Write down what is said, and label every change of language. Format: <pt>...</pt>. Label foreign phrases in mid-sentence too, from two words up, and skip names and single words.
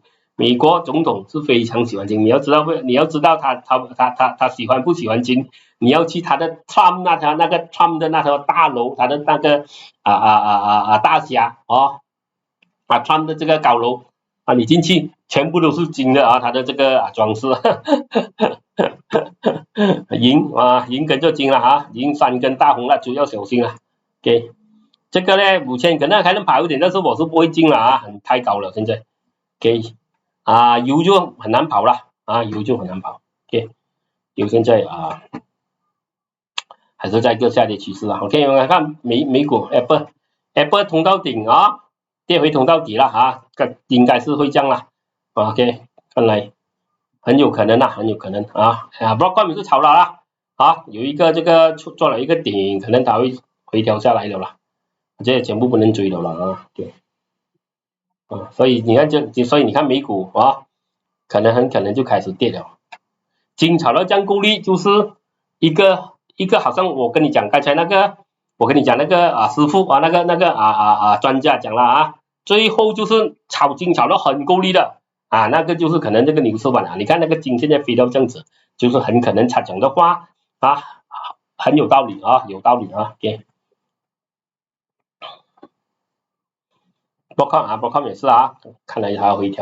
<zh>美國總統是非常喜歡金，你要知道他喜歡不喜歡金，你要去他的 Trump Trump 的那條大樓，他的那個大廈Trump 的這個高樓你進去全部都是金的他的這個裝飾銀跟着金了銀3根大紅蠟燭要小心了 OK。這個呢5000可能還能跑一點，但是我是不會進了太高了現在 OK。油就很難跑了油就很難跑 OK。油现在还是在一個下跌趨勢OK。我們看美股 Apple 通到頂跌回通到底了應該是會這樣了 OK。看來很有可能很有可能Broadcom 也是炒了有一個這個做了一個頂，可能它會回調下來了啦，這些全部不能追的了對所以你看美股可能很可能就開始跌了。金炒到這樣夠力，就是一個好像我跟你講剛才那個，我跟你講那個師傅那個專家講了最後就是炒金炒到很夠力的那個就是可能這個牛市版你看那個金現在飛到這樣子，就是很可能他講的話很有道理有道理OK。Broadcom 也是看來還要回調。</zh>